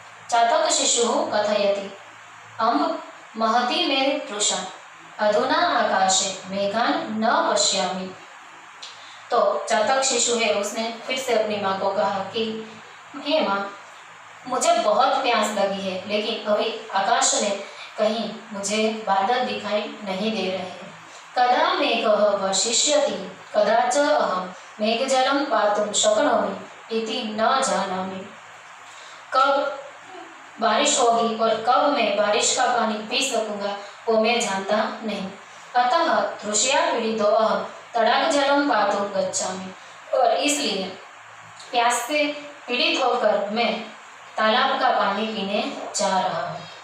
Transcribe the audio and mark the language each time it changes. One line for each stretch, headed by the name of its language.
Sanskrit: चातक शिशु कथयति, अम्ब महती मे तृषा, अधुना आकाशे मेघान न पश्यामि।
Hindi: तो चातक शिशु है, उसने फिर से अपनी माँ को कहा कि हे माँ, मुझे बहुत प्यास लगी है, लेकिन अभी आकाश में कहीं मुझे बादल दिखाई नहीं दे रहे हैं।
Sanskrit: कदा मेघः वर्षिष्यति, कदा च अहं मेघजलं पातुं शक्नोमि इति न जानामि।
Hindi: कब बारिश होगी और कब मैं बारिश का पानी पी सकूंगा वो मैं जानता नहीं।
Sanskrit: अतः तृषया पीड़ितो अहं तड़ाग जलम पातुं गच्छामि,
Hindi: और इसलिए प्यास से पीड़ित होकर मैं तालाब का पानी पीने जा रहा हूँ।